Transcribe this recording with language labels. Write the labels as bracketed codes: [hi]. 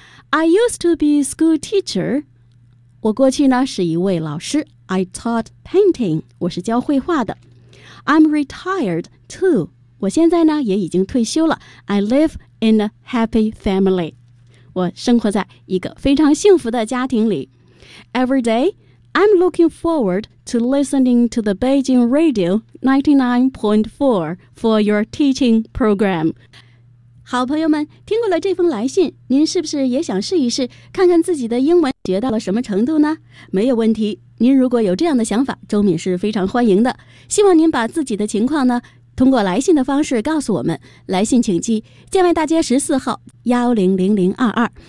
[en] I used to be a school teacher. [zh] 我过去呢是一位老师。 [en] I taught painting. [zh] 我是教绘画的。 [en] I'm retired too. [zh] 我现在呢也已经退休了。 [en] I live in a happy family. [zh] 我生活在一个非常幸福的家庭里。 [en] Every day, I'm looking forward to listening to the Beijing Radio 99.4 for your teaching program. [zh] 好朋友们，听过了这封来信，您是不是也想试一试，看看自己的英文学到了什么程度呢？没有问题，您如果有这样的想法，周敏是非常欢迎的。希望您把自己的情况呢，通过来信的方式告诉我们。来信请寄建外大街14号100022。